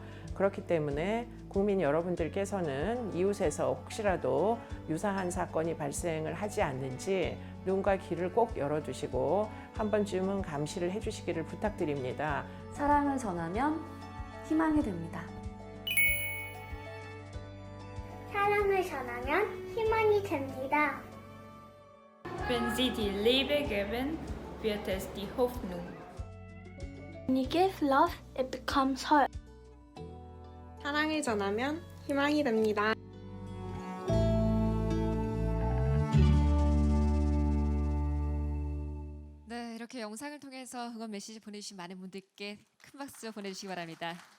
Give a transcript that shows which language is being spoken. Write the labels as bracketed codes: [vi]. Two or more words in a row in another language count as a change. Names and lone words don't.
[ko] 그렇기 때문에 국민 여러분들께서는 이웃에서 혹시라도 유사한 사건이 발생을 하지 않는지 눈과 귀를 꼭 열어두시고 한 번쯤은 감시를 해주시기를 부탁드립니다. 사랑을 전하면 희망이 됩니다. 사랑을 전하면 희망이 됩니다. [de] Wenn Sie die Liebe geben, wird es die Hoffnung. [en] When you give love, it becomes hope. [ko] 사랑을 전하면 희망이 됩니다. 네, 이렇게 영상을 통해서 응원 메시지 보내주신 많은 분들께 큰 박수 보내주시기 바랍니다.